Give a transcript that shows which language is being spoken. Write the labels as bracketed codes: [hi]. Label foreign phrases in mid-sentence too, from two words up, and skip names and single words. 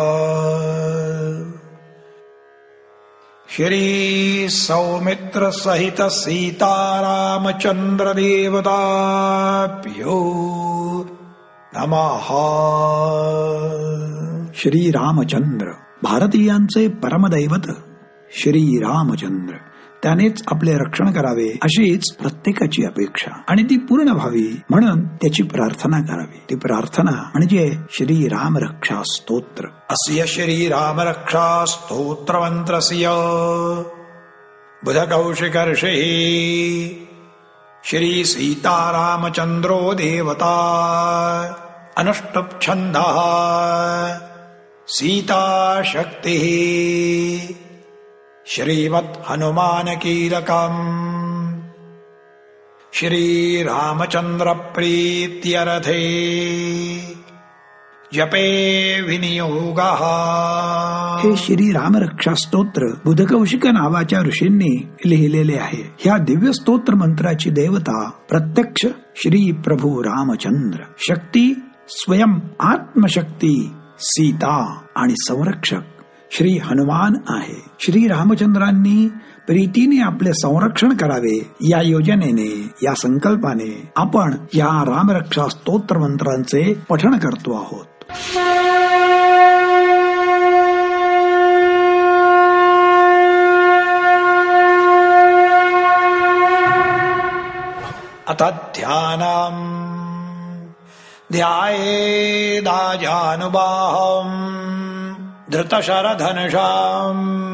[sa] श्री सौमित्र सहित सीतारामचंद्र देवताभ्यो नमः. [mr] श्री रामचंद्र भारतीयांचे परमदैवत श्री रामचंद्र, त्यानेच आपले रक्षण करावे अशीच प्रत्येकाची अपेक्षा आणि ती पूर्ण व्हावी म्हणून त्याची प्रार्थना करावी. ती प्रार्थना म्हणजे श्री राम रक्षा स्तोत्र. [sa] अस्य श्री राम रक्षा स्तोत्र मंत्रस्य बुधकौशिकर्षे श्री सीतारामचंद्रो देवता अनुष्टुप छन्दः सीता शक्ति श्रीमत् हनुमान कीलकम् श्री रामचंद्र प्रीत्यर्थे जपे विनियोगः. [mr] हे श्री राम रक्षा स्तोत्र बुधकौशिक नावाच्या ऋषींनी लिहिलेले आहे. ह्या दिव्य स्तोत्र मंत्राची देवता प्रत्यक्ष श्री प्रभू रामचंद्र, शक्ती स्वयं आत्मशक्ती सीता आणि संरक्षक श्री हनुमान आहे. श्री रामचंद्रांनी प्रीतीने आपले संरक्षण करावे या योजनेने, या संकल्पाने आपण या रामरक्षा स्तोत्र मंत्रांचे पठण करतो आहोत. [sa] अथ ध्यानम् ध्यायेदाजानुबाहम् धृतशरधनुषाम्